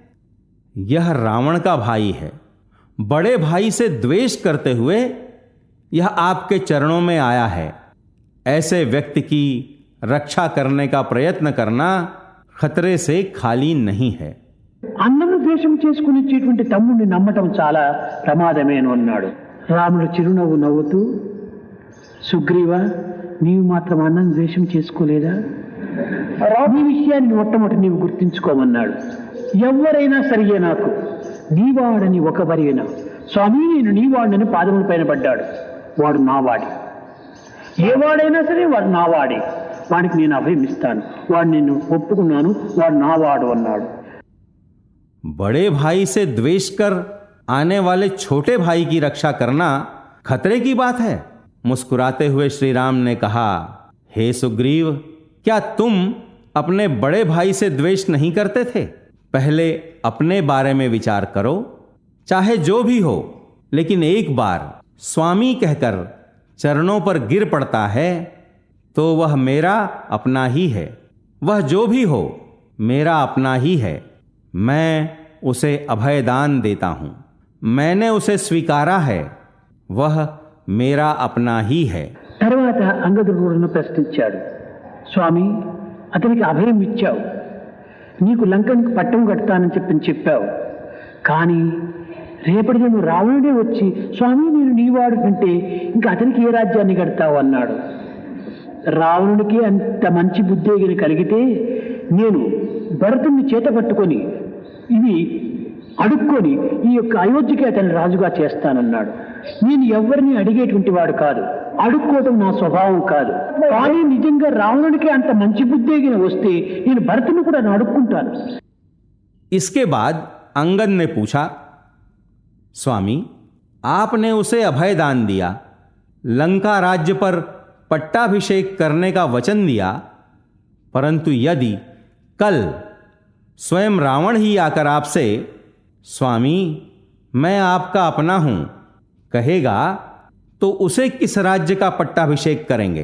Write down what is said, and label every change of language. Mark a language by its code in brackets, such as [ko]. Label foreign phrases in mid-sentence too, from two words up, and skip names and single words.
[hi] यह रावण का भाई है। बड़े भाई से द्वेष करते हुए यह आपके चरणों में आया है। ऐसे व्यक्ति की रक्षा करने का प्रयत्न करना खतरे से खाली नहीं है। [te] అన్నను ద్వేషం చేసుకుని ఇచ్చేటువంటి తమ్ముడిని నమ్మటం చాలా ప్రమాదమే అని అన్నాడు. రాముడు చిరునవ్వు నవ్వుతూ, సుగ్రీవ, నీవు మాత్రం అన్నను ద్వేషం చేసుకోలేదా? ఈ విషయాన్ని మొట్టమొదటి నీవు గుర్తించుకోమన్నాడు. ఎవరైనా సరియే నాకు, నీవాడని ఒకవరైనా, స్వామి నేను నీవాడని పాదముల పైన పడ్డాడు. వాడు నావాడి. ఏవాడైనా సరే వాడు నావాడే. వాడికి నేను అభయమిస్తాను. వాడు నిన్ను ఒప్పుకున్నాను, వాడు నావాడు అన్నాడు. [hi] बड़े भाई से द्वेष कर आने वाले छोटे भाई की रक्षा करना खतरे की बात है। मुस्कुराते हुए श्री राम ने कहा, हे सुग्रीव, क्या तुम अपने बड़े भाई से द्वेष नहीं करते थे? पहले अपने बारे में विचार करो। चाहे जो भी हो, लेकिन एक बार स्वामी कहकर चरणों पर गिर पड़ता है तो वह मेरा अपना ही है। वह जो भी हो मेरा अपना ही है। मैं उसे अभयदान देता हूं। मैंने उसे स्वीकारा है। वह मेरा अपना ही है। [te] తర్వాత అంగదుడు ప్రశ్నించాడు, స్వామి, అతనికి అభయం ఇచ్చావు, నీకు లంకనికి పట్టం కడతానని చెప్పావు. కానీ రేపటి నువ్వు రావణుడే వచ్చి, స్వామి నేను నీవాడు అంటే ఇంకా అతనికి ఏ రాజ్యాన్ని కడతావు అన్నాడు. రావణుడికి అంత మంచి బుద్ధి కలిగితే నేను భరతుణ్ణి చేత పట్టుకొని ఇవి అడుక్కొని ఈ యొక్క అయోధ్యకి అతన్ని రాజుగా చేస్తానన్నాడు. నేను ఎవరిని అడిగేటువంటి వాడు కాదు, అడుక్కోవటం నా స్వభావం కాదు. కానీ నిజంగా రావణుడికి అంత మంచి బుద్ధి వస్తే నేను భరతుని కూడా అడుక్కుంటాను. [hi] इसके बाद अंगद ने पूछा, स्वामी, आपने उसे अभय दान दिया, लंका राज्य पर पट्टाभिषेक करने का वचन दिया, परंतु यदि कल स्वयं रावण ही आकर आपसे स्वामी मैं आपका अपना हूं कहेगा तो उसे किस राज्य का पट्टाभिषेक करेंगे?